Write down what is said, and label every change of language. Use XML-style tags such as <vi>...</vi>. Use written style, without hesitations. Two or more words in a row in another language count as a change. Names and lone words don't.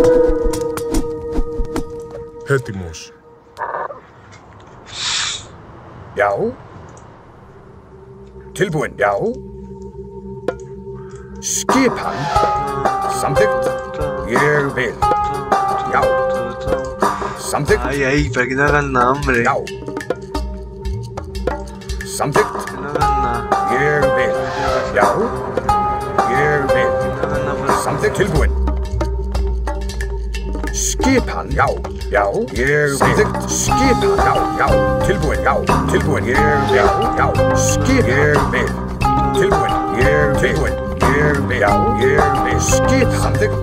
<el>Έτοιμος.</el> <is>Já. Tilbúin. Já. Skipan. Samþykkt. Ég vil. Já. Samþykkt.</is> <es>Ay, ay, para que no hagan nada, hombre.</es> <is>Já. Samþykkt.</is> <es>Que no hagan nada.</es> <is>Ég vil. Já. Ég vil.</is> <es>Que no hagan nada por</es> <is>Samþykkt. Tilbúin. Skipan. Já. Já. Ég vil. Samþykkt. Skipan. Já. Já. Tilbúin. Já. Tilbúin. Ég vil. Já. Já. Skipan. Ég vil. Tilbúin. Ég vil. Tilbúin. Ég vil. Já. Ég vil. Skipan. Samþykkt.</is>